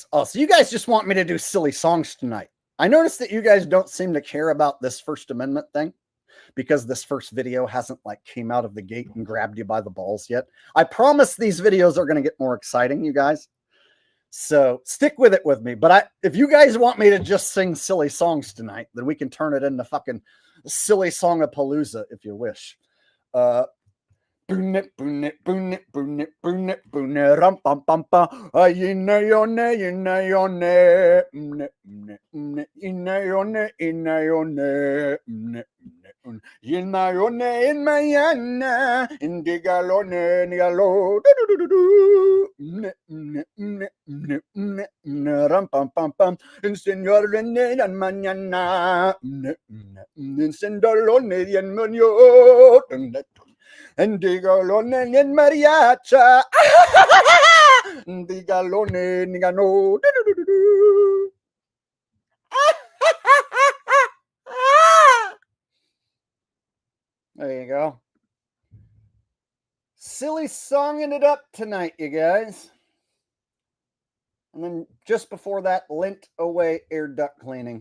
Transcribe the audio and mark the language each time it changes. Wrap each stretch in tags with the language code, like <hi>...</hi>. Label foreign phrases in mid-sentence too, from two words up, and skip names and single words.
<en>Oh, so you guys just want me to do silly songs tonight. I noticed that you guys don't seem to care about this First Amendment thing because this first video hasn't like came out of the gate and grabbed you by the balls yet. I promise these videos are going to get more exciting, you guys. So stick with it with me. But if you guys want me to just sing silly songs tonight, then we can turn it into fucking silly song-a-palooza if you wish. Boonit, boonit, boonit, boonit, boonit, boonit, rum pam pam pam. Yina yone, yina yone, mne, mne, mne, yina yone, yina yone, mne, mne, yina yone, in mayana, indigalone, nigalo, do do do do do, mne, mne, mne, mne, mne, mne, rum pam pam pam. In señor René dan mañana, mne, mne, mne, sendalone, dien monyo, mne. And digalone en mariacha. Digalone nigano. There you go. Silly songing it up tonight, you guys. And then just before that, lint away air duct cleaning.</en>